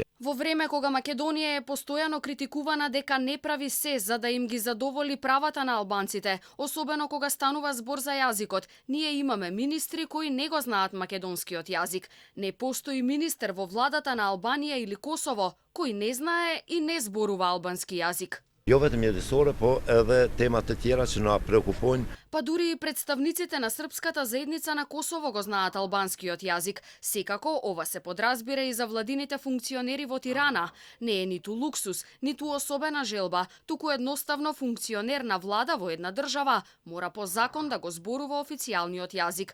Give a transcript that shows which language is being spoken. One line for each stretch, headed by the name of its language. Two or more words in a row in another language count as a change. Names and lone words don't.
Macedonian: Во време кога Македонија е постојано критикувана дека не прави се за да им ги задоволи правата на албанците, особено кога станува збор за јазикот, ние имаме министри кои не го знаат македонскиот јазик. Не постои министер во владата на Албанија или Косово кој не знае и не зборува албански јазик.
Albanian: Jo vetëm mjedisore, po edhe temat të tjera që na preokupojnë.
Macedonian: Па дури и представниците на српската заедница на Косово го знаат албанскиот јазик. Секако ова се подразбира и за владините функционери во Тирана. Не е ниту луксус, ниту особена желба, туку едноставно функционер на влада во една држава мора по закон да го зборува официјалниот јазик.